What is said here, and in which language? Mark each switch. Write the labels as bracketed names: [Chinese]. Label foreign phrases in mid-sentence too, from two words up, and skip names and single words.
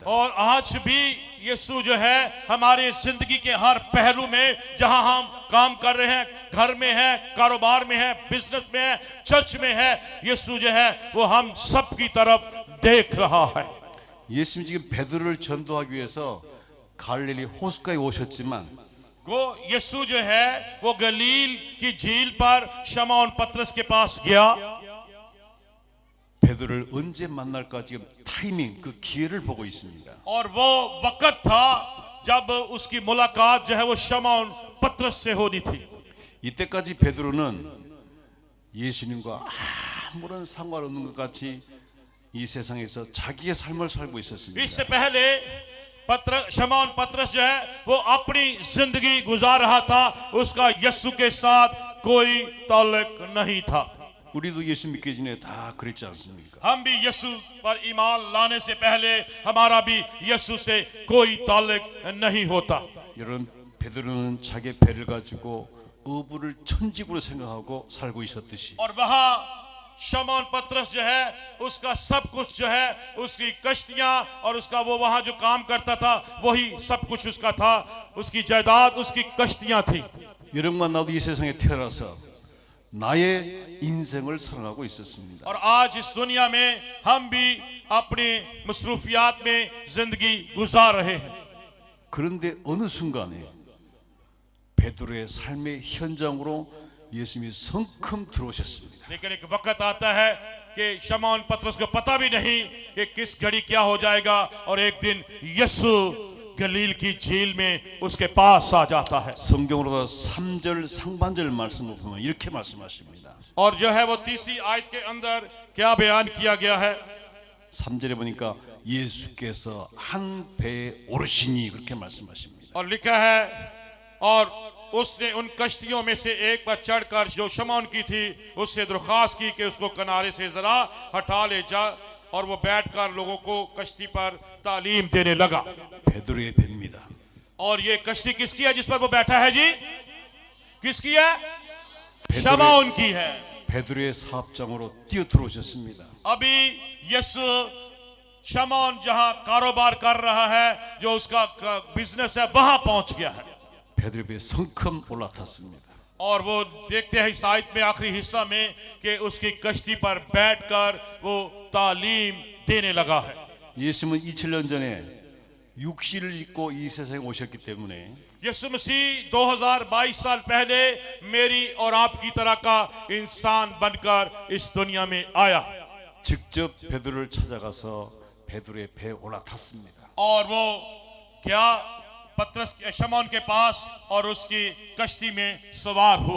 [Urdu] اور آج بھی یسوع جو ہے ہمارے زندگی کے ہر پہلو میں، جہاں ہم کام کر رہے ہیں، گھر میں ہے، کاروبار میں ہے، بزنس میں ہے، چرچ میں ہے، یسوع جو ہے وہ ہم سب کی طرف دیکھ رہا ہے. [Korean] 예수님 지금 베드로를 전도하기 위해서 갈릴리 호숫가에 오셨지만 [Urdu] وہ یسوع جو ہے وہ گلیل کی جھیل پر شمعون پطرس کے پاس گیا, [Korean] 베드로를 언제 만날까 지금 타이밍 그 기회를 보고 있습니다. [Urdu] اور وہ وقت تھا جب اس کی ملاقات جو ہے وہ شمعون پطرس سے ہونی تھی. [Korean] 이때까지 베드로는 예수님과 아무런 상관없는 것 같이 이 세상에서 자기의 삶을 살고 있었습니다. [Urdu] اس سے پہلے شمعون پطرس جو ہے وہ اپنی زندگی گزار رہا تھا، اس کا یسوع کے ساتھ کوئی تعلق نہیں تھا. [Korean] 우리도 예수 믿기 전에 다 그랬지 않습니까? [Urdu] ہم بھی یسوع پر ایمان لانے سے پہلے ہمارا بھی یسوع سے کوئی تعلق نہیں ہوتا. [Korean] 여러분 베드로는 자기 배를 가지고 어부를 천직으로 생각하고 살고 있었듯이 [Urdu] اور وہاں شمعون پطرس جو ہے اس کا سب کچھ جو ہے اس کی کشتیاں اور اس کا وہ وہاں جو کام کرتا تھا وہی سب کچھ اس کا تھا، اس کی جائیداد اس کی کشتیاں تھی. [Korean] 여러분과 나도 이 세상에 태어나서 나의 인생을 살아가고 있었습니다. [Urdu] اور آج اس دنیا میں ہم بھی اپنی مصروفیات میں زندگی گزار رہے ہیں. [Korean] 그런데 어느 순간에 베드로의 삶의 현장으로 예수님이 성큼 들어오셨습니다. [Urdu] لیکن ایک وقت آتا ہے کہ شمعون پطرس کو پتا بھی نہیں کہ کس گھڑی کیا ہو جائے گا اور ایک دن یسوع گلیل کی جھیل میں اس کے پاس آ جاتا ہے. [Korean] 성경으로 3절 상반절 말씀을 보면 이렇게 말씀하십니다. [Urdu] اور جو ہے وہ تیسری آیت کے اندر کیا بیان کیا گیا ہے? [Korean] 3절에 보니까 예수께서 한 배에 오르시니 그렇게 말씀하십니다. [Urdu] اور لکھا ہے اور اس نے ان کشتیوں میں سے ایک پر چڑھ کر جو شمعون کی تھی اس سے درخواست کی کہ اس کو کنارے سے ذرا ہٹا لے جا، اور وہ بیٹھ کر لوگوں کو کشتی پر تعلیم دینے لگا. [Korean] 베드로의 배입니다. [Urdu] اور یہ کشتی کس کی ہے جس پر وہ بیٹھا ہے جی? کس کی ہے؟ شمعون کی ہے. [Korean] 베드로의 사업장으로 뛰어 들어오셨습니다. [Urdu] ابھی یسوع شمعون جہاں کاروبار کر رہا ہے، جو اس کا بزنس ہے، وہاں پہنچ گیا ہے. [Korean] 베드로의 배에 성큼 올라탔습니다. [Urdu] اور وہ دیکھتے ہیں اس آیت میں آخری حصہ میں کہ اس کی کشتی پر بیٹھ کر وہ تعلیم دینے لگا ہے. [Korean] 예수님은 2000년 전에 육신을 입고 이 세상에 오셨기 때문에 [Urdu] یسوع مسیح 2022 سال پہلے میری اور آپ کی طرح کا انسان بن کر اس دنیا میں آیا [Korean] 직접 베드로를 찾아가서 베드로의 배에 올라탔습니다. [Urdu] اور وہ کیا پطرس شمعون کے پاس اور اس کی کشتی میں سوار ہوا.